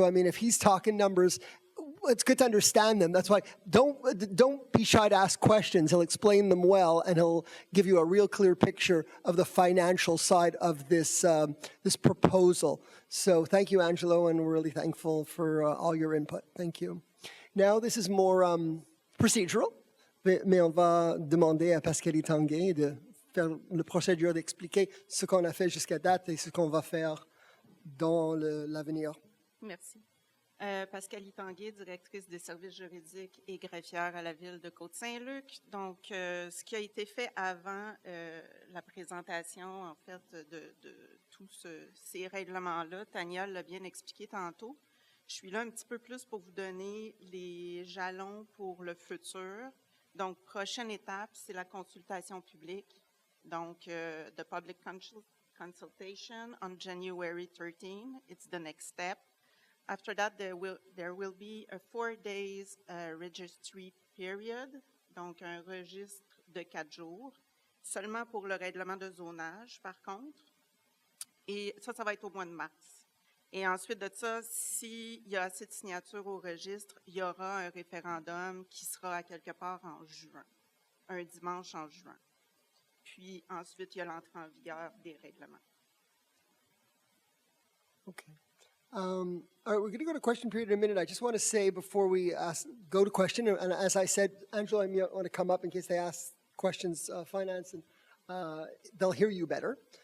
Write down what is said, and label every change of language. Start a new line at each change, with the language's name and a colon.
English: So, I mean, if he's talking numbers, it's good to understand them. That's why don't be shy to ask questions. He'll explain them well, and he'll give you a real clear picture of the financial side of this this proposal. So thank you, Angelo, and we're really thankful for all your input. Thank you. Now, this is more procedural,
French: mais on va demander à Pascalie Tanguay de faire le procédure, d'expliquer ce qu'on a fait jusqu'à date et ce qu'on va faire dans l'avenir. Merci. Pascalie Tanguay, directrice des services juridiques et greffière à la Ville de Côte Saint-Luc. Donc, ce qui a été fait avant la présentation, en fait, de tous ces règlements-là, Tania l'a bien expliqué tantôt. Je suis là un petit peu plus pour vous donner les jalons pour le futur. Donc, prochaine étape, c'est la consultation publique.
English: Donc, the public consultation on January 13, it's the next step. After that, there will be a 4 days registry period,
French: donc un registre de 4 jours, seulement pour le règlement de zonage, par contre. Et ça va être au mois de mars. Et ensuite de ça, s'il y a assez de signatures au registre, il y aura un référendum qui sera à quelque part en juin, un dimanche en juin. Puis ensuite, il y a l'entrée en vigueur des règlements.
English: Okay. All right, we're going to go to question period in a minute. I just want to say before we go to question, and as I said, Angelo, I want to come up in case they ask questions, finance, and they'll hear you better.